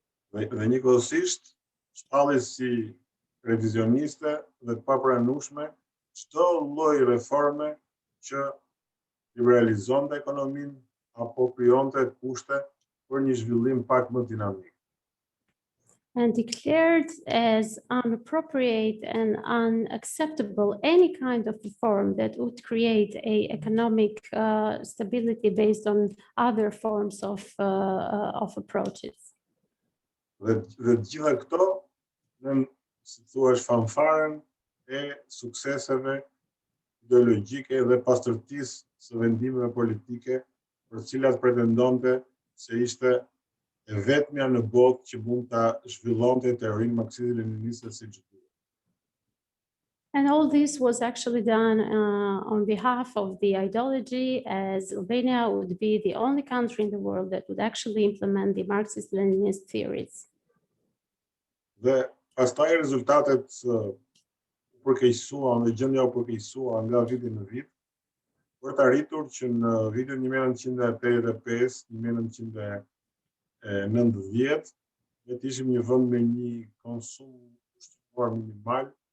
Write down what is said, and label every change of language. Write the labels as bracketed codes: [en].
[sq] Dhe njëkohësisht shpalli si revizioniste dhe të papranueshme çdo lloj reforme që liberalizonte ekonominë apo krijonte kushte për një zhvillim pak më dinamik. [en] And declared as inappropriate and unacceptable any kind of reform that would create a economic stability based on other forms of approaches. [sq] Dhe gjitha këto në, si thua, fanfaren e sukseseve ideologjike dhe pastërtisë së vendimeve politike për cilat pretendonte se ishte e vetmja në botë që mund ta zhvillonte teorinë marksiste-leniniste siç duhet. [en] And all this was actually done on behalf of the ideology, as Albania would be the only country in the world that would actually implement the Marxist-Leninist theories. [sq] Dhe pastaj rezultatet përkeqësuan dhe gjendja u përkeqësua nga viti në vit, për të arritur që në vitin 1985-1990 ne të ishim një vend me një konsum ushqimor minimal,